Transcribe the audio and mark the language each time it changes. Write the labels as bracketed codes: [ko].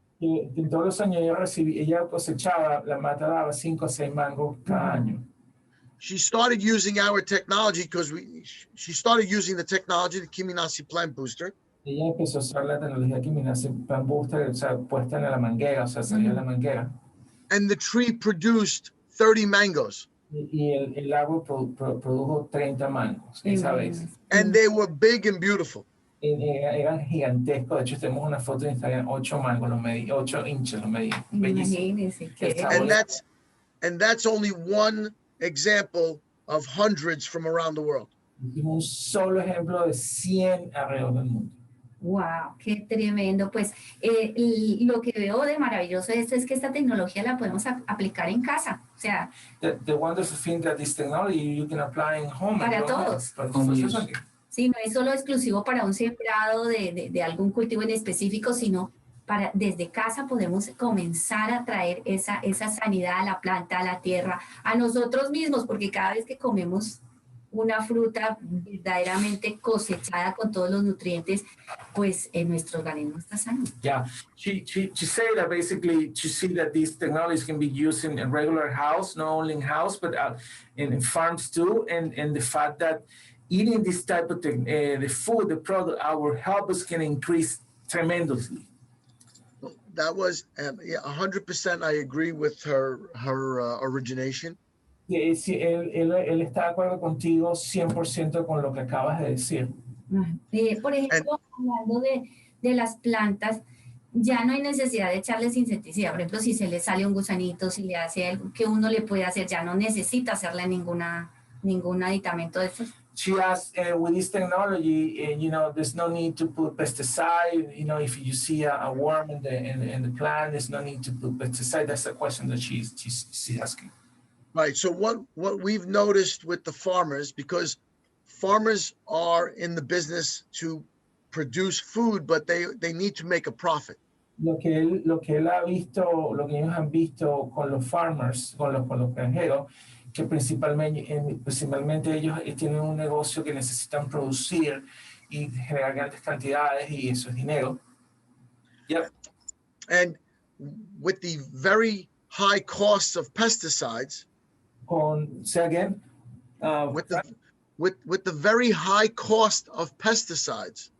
[es] En todos los años ella cosechaba, la mata daba 5 o 6 mangos cada año. [en] She started using our technology because she started using the technology, the Kiminasi plant booster. [es] Ella empezó a usar la tecnología Kiminasi plant booster, o sea, puesta en la manguera, o sea, salía de la manguera. [en] And the tree produced 30 mangoes. [es] Y el árbol produjo 30 mangos esa vez. [en] And they were big and beautiful. [es] Eran gigantescos. De hecho, tenemos una foto de Instagram, 8 mangos, 8 inches los medí. Imagínense que [en] and that's only one example of hundreds from around the world. [es] Un solo ejemplo de 100 alrededor del mundo. Wow, qué tremendo. Pues lo que veo de maravilloso de esto es que esta tecnología la podemos aplicar en casa. O sea, [en] the wonderful thing that this technology you can apply in home. [es] Para todos. Sí, no es solo exclusivo para un sembrado de algún cultivo en específico, sino desde casa podemos comenzar a traer esa sanidad a la planta, a la tierra, a nosotros mismos, porque cada vez que comemos una fruta verdaderamente cosechada con todos los nutrientes, pues nuestro organismo está sano. [en] Yeah, she said that basically she see that these technologies can be used in a regular house, not only in house, but in farms too, and the fact that eating this type of the food, the product, our health can increase tremendously. That was 100%. I agree with her origination. [es] Sí, él está de acuerdo contigo 100% con lo que acabas de decir. Por ejemplo, hablando de las plantas, ya no hay necesidad de echarles insecticida. Por ejemplo, si se le sale un gusanito, si le hace algo que uno le puede hacer, ya no necesita hacerle ningún aditamento de estos. [en] She asked, with this technology, there's no need to put pesticide. If you see a worm in the plant, there's no need to put pesticide. That's the question that she's asking. Right. So what we've noticed with the farmers, because farmers are in the business to produce food, but they need to make a profit. [es] Lo que él ha visto, lo que ellos han visto con los farmers, con los granjeros, que principalmente ellos tienen un negocio que necesitan producir y generar grandes cantidades y eso es dinero. [en] Yep. And with the very high costs of pesticides, say again? With the very high cost of pesticides,